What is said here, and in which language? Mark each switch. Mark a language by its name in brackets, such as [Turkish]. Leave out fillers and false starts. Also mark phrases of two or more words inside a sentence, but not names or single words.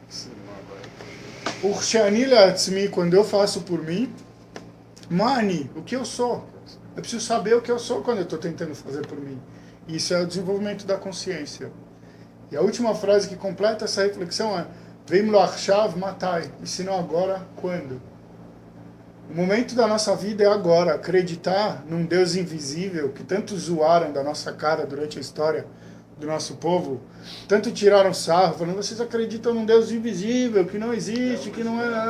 [Hebrew] וכשאני לעצמי, [Portuguese] quando eu faço por mim, mani, o que eu sou. Eu preciso saber o que eu sou quando eu estou tentando fazer por mim. Isso é o desenvolvimento da consciência. E a última frase que completa essa reflexão é [Hebrew] ואם לא עכשיו אימתי, [Portuguese] e se não agora, quando? O momento da nossa vida é agora, acreditar num Deus invisível que tanto zoaram da nossa cara durante a história do nosso povo, tanto tiraram sarro, falando, vocês acreditam num Deus invisível, que não existe, que não é...